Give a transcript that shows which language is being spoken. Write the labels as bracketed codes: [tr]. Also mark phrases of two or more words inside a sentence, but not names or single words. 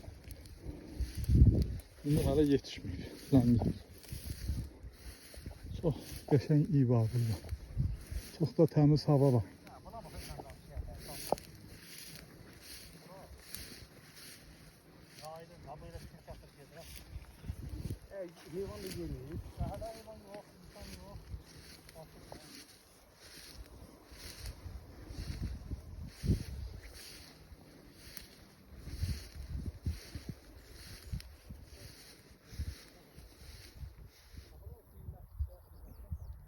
[az] Bunu hələ yetişmir, zəngin. Çox qəşəng iyi var burada. Çox da təmiz hava var. [tr] Heyvan da geliyor. Sahada heyvan yok, insan yok. Lalaya